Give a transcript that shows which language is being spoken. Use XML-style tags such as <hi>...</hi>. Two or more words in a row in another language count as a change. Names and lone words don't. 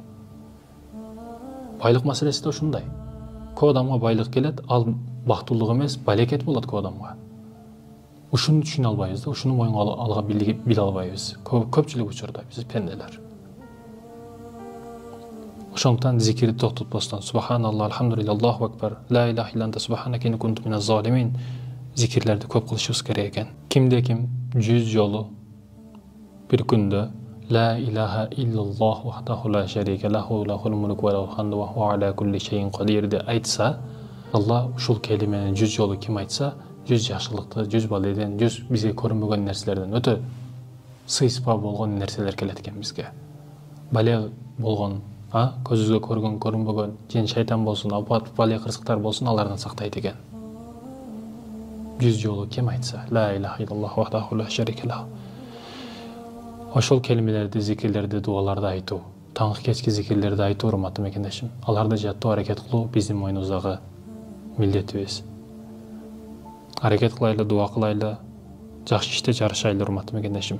<ky>Байлык маселеси да ушундай. Көп адамга байлык келет, ал бактылык эмес, балекет болот көп адамга. Ушуну түшүнө албайбыз да, ушуну моюнга алга биле албайбыз. Көпчүлүк учурда биз пенделер. Ошондуктан зикирди токтотпостон</ky> <ar>سبحان الله، الحمد لله, الله أكبر، لا إله إلا أنت سبحانك إني كنت من الظالمين</ar> <ky>зикирлерди көп кылышыбыз керек экен. Кимде ким 100 жолу bir күндө</ky> <ar>لا إله إلا الله وحده لا شريك له له الملك وله الحمد وهو على كل شيء قدير</ar> <ky>деп айтса, Алла ушул келимени 100 жолу ким айтса, 100 жакшылыкты, 100 баледен, 100 бизге көрүнбөгөн нерселерден өтө сыйспа болгон нерселер келет экен бизге. Бале болгон, көзүгө көргөн, көрүнбөгөн, жин шайтан болсун, апат, бале кырсыктар болсун, алардан сактайт экен. 100 жолу ким айтса,</ky> <ar>لا إله إلا الله وحده لا شريك له.</ar> <ky>Ошол келимелерди, зикирлерди, дуаларды айтуу, таңкы кечки зикирлерди айтуу, урматтуу мекендешим, аларды жаттоо, аракет кылуу биздин мойнубуздагы милдетибиз. Аракет кылайлы, дуа кылайлы, жакшы иште жарышайлы, урматтуу мекендешим.</ky>